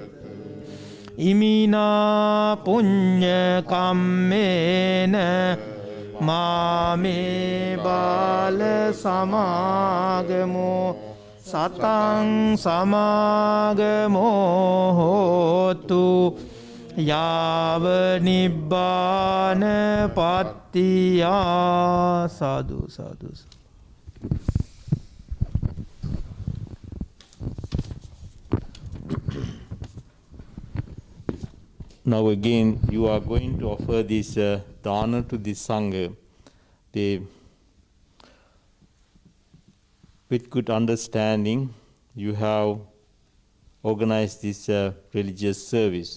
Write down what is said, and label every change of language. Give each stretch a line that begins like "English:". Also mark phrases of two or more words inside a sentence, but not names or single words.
Pali: imina punya kammena mame bala samagamo satang samagamo hotu yava nibbana pattiya. Sadhu, sadhu.
English: Now again, you are going to offer this dana to the Sangha. They, with good understanding, you have organize this religious service.